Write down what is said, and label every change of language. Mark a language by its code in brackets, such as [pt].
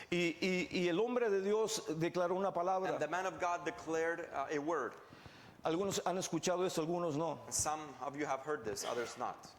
[es] y el hombre de Dios declaró una [en] and [es] palabra. [en] the man of God declared a word. [es] Algunos han escuchado esto, algunos no. [en] Some of you have heard this, others not.